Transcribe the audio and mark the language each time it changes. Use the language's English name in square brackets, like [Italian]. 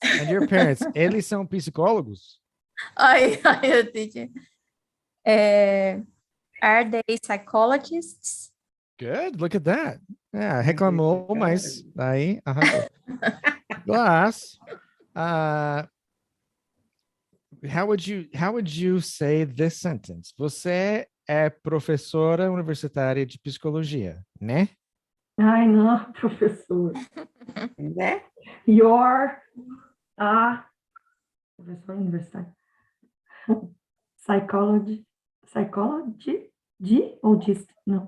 [English] And your parents, [Portuguese] eles são psicólogos? Ai, eu disse. [English] Are they psychologists? Good, look at that. [Portuguese] Yeah, reclamou, mas aí arrasou. [English] Glass, how would you say this sentence? [Portuguese] Você é professora universitária de psicologia, né? Ai, não, professor. Né? [English] Your professor universitário. [Portuguese] Psychology ou de? Não.